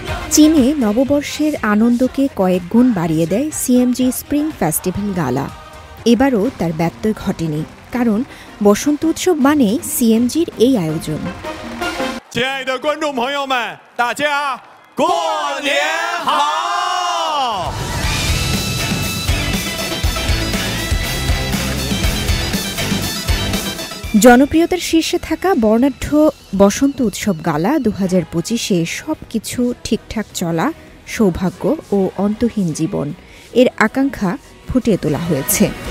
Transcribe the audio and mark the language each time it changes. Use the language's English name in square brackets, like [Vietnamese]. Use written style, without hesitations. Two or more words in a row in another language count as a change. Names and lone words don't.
[Bangla] চীনে নববর্ষের আনন্দকে কয়েক গুণ বাড়িয়ে দেয় সিএমজি স্প্রিং ফেস্টিভ্যাল গালা। এবারও তার ব্যত্যয় ঘটেনি, কারণ বসন্ত উৎসব মানেই সিএমজির এই আয়োজন। [Chinese] 亲爱的观众朋友们，大家过年好！ [Bangla] জনপ্রিয়তার শীর্ষে থাকা বর্ণাঢ্য বসন্ত উৎসব গালা 2025-এ সবকিছু ঠিকঠাক চলা, সৌভাগ্য ও অন্তহীন জীবন এর আকাঙ্ক্ষা ফুটিয়ে তোলা হয়েছে।